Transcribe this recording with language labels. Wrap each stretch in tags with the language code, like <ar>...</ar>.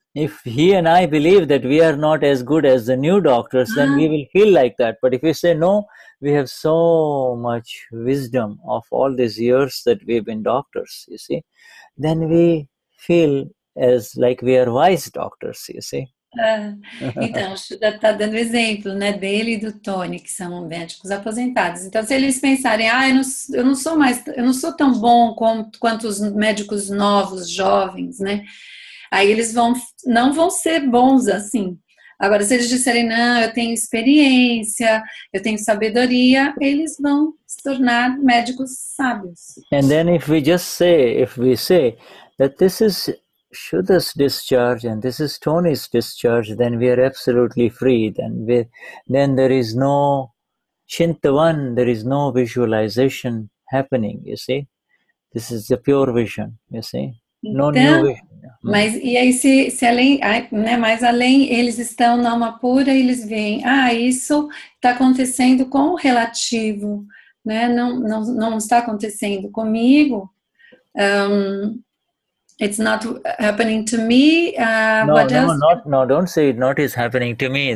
<en>If he and I believe that we are not as good as the new doctors, then we will feel like that. But if you say no, we have so much wisdom of all these years that we've been doctors, you see, then we feel as like we are wise doctors, you see.</en> <pt>Então, o Shuddha está dando exemplo, né, dele e do Tony, que são médicos aposentados. Então, se eles pensarem, eu não sou tão bom quanto os médicos novos, jovens, né? Aí eles não vão ser bons assim. Agora, se eles disserem, não, eu tenho experiência, eu tenho sabedoria, eles vão se tornar médicos sábios.</pt> <en>And then if we say that this is Shuddha's discharge and this is Tony's discharge, then we are absolutely free. Then there is no Chintavan, there is no visualization happening, you see. This is the pure vision, you see. No new vision.</en> <pt>Mas e aí se além, né, mais além, eles estão na alma pura e eles veem, isso está acontecendo com o relativo, né? Não está acontecendo comigo.</pt> <en>It's not happening to me. No, don't say it not is happening to me.</en>